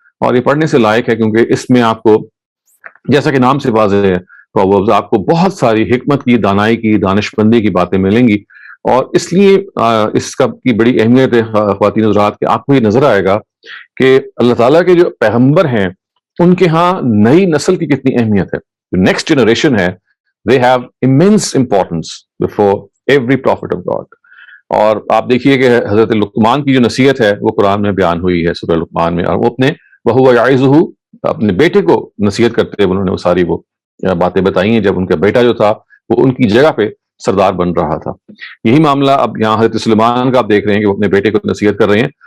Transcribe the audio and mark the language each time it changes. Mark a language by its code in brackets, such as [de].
[ur] اور یہ پڑھنے سے لائق ہے، کیونکہ اس میں آپ کو، جیسا کہ نام سے واضح ہے، پرووربز، آپ کو بہت ساری حکمت کی، دانائی کی، دانش مندی کی باتیں ملیں گی. اور اس لیے اس کا کی بڑی اہمیت ہے خواتین حضرات، کہ آپ کو یہ نظر آئے گا کہ اللہ تعالیٰ کے جو پیغمبر ہیں ان کے ہاں نئی نسل کی کتنی اہمیت ہے. جو نیکسٹ جنریشن ہے، [en] they have immense importance before every prophet of God. [ur] اور آپ دیکھیے کہ حضرت لقمان کی جو نصیحت ہے وہ قرآن میں بیان ہوئی ہے سورہ لقمان میں، اور وہ [ar] وَهُوَ يَعِظُهُ، [ur] اپنے بیٹے کو نصیحت کرتے ہوئے انہوں نے وہ ساری وہ باتیں بتائی ہیں جب ان کا بیٹا جو تھا وہ ان کی جگہ پہ سردار بن رہا تھا. یہی معاملہ اب یہاں حضرت سلیمان کا آپ دیکھ رہے ہیں کہ وہ اپنے بیٹے کو نصیحت کر رہے ہیں.